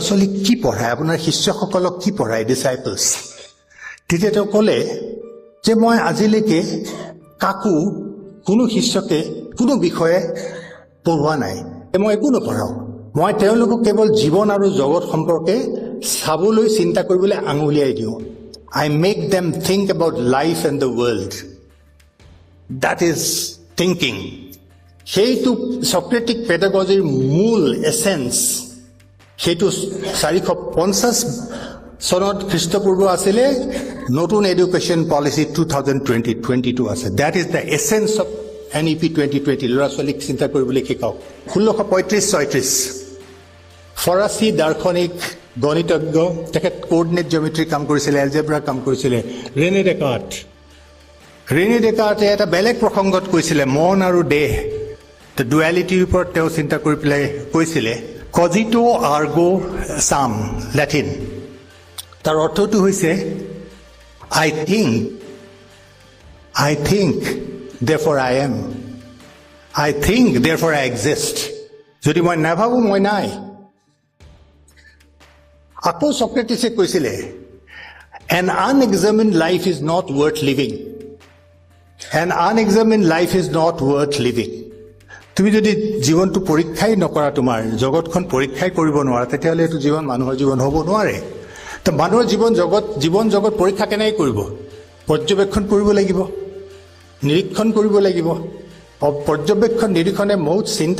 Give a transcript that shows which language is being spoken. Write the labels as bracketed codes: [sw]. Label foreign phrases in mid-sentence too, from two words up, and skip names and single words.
[as] ছোৱালীক কি পঢ়ায় আপোনাৰ শিষ্যসকলক কি পঢ়ায় ডিচাইপলছ তেতিয়া তেওঁ ক'লে যে মই আজিলৈকে কাকো কোনো শিষ্যকে কোনো বিষয়ে পঢ়োৱা নাই মই একো নপঢ়াওঁ মই তেওঁলোকক কেৱল জীৱন আৰু জগত সম্পৰ্কে চাবলৈ চিন্তা কৰিবলৈ আঙুলিয়াই দিওঁ [en] I make them think about life and the world. That is thinking. [as] সেইটো [en] Socratic pedagogyৰ [as] মূল এছেন্স সেইটো 450 চনত খ্ৰীষ্টপূৰ্ব আছিলে নতুন [en] education policy [as] 2022 আছে দ্যাট [en] is the essence of NEP 2020 [as] ল'ৰা ছোৱালীক চিন্তা কৰিবলৈ শিকাওক 1635-36 ফৰাচী দাৰ্শনিক গণিতজ্ঞ তেখেত [en] coordinate geometry [as] কাম কৰিছিলে এলজেব্ৰা কাম কৰিছিলে ৰেনে ডেকাৰ্টে এটা বেলেগ প্ৰসংগত কৈছিলে মন আৰু দেহ [en] the dualityৰ [as] ওপৰত তেওঁ চিন্তা কৰি পেলাই কৈছিলে [la] cogito ergo sum [as] লেটিন তাৰ অৰ্থটো হৈছে আই [en] থিংক therefore I am I think therefore I exist [as] যদি মই নাভাবোঁ মই নাই আকৌ সক্ৰেটিছে কৈছিলে [en] an unexamined life is not worth living an unexamined life is not worth living [as] তুমি যদি জীৱনটো পৰীক্ষাই নকৰা তোমাৰ জগতখন পৰীক্ষাই কৰিব নোৱাৰা তেতিয়াহ'লে এইটো জীৱন মানুহৰ জীৱন হ'ব নোৱাৰে তো মানুহৰ জীৱন জগত পৰীক্ষা কেনেকৈ কৰিব পৰ্যবেক্ষণ কৰিব লাগিব নিৰীক্ষণ কৰিব লাগিব পৰ্যবেক্ষণ নিৰীক্ষণে বহুত চিন্তা